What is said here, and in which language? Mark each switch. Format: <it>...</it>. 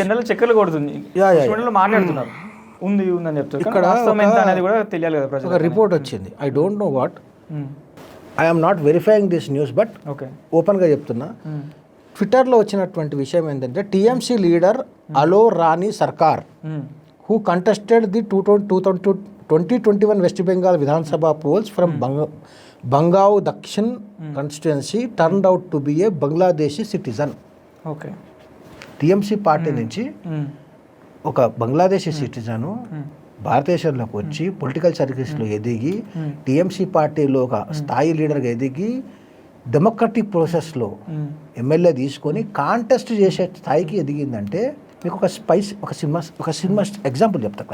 <te>General చెక్కలు కొడుతుంది మాట్లాడుతున్నారు, ఉంది ఉందని చెప్తారు. ఇక్కడ అనేది కూడా తెలియాలి కదా ప్రజలకు. ఒక రిపోర్ట్ వచ్చింది,</te> <en>I don't know what, I am not verifying this news, but</en> <te>ఓపెన్గా చెప్తున్నా. ట్విట్టర్లో వచ్చినటువంటి విషయం ఏంటంటే టీఎంసీ లీడర్ అలో రాణి సర్కార్</te> <en>who contested the 2021 West Bengal Vidhan Sabha polls from Bangao Dakshin constituency turned out to be a Bangladeshi citizen. Okay.</en> <te>TMC party నుంచి ఒక Bangladeshi citizen భారతదేశంలోకి వచ్చి పొలిటికల్ సర్వీస్లో ఎదిగి టీఎంసీ పార్టీలో ఒక స్థాయి లీడర్గా ఎదిగి డెమోక్రటిక్ ప్రాసెస్లో ఎమ్మెల్యే తీసుకొని కాంటెస్ట్ చేసే స్థాయికి ఎదిగిందంటే మీకు ఒక సినిమా ఎగ్జాంపుల్ చెప్తాను.</te>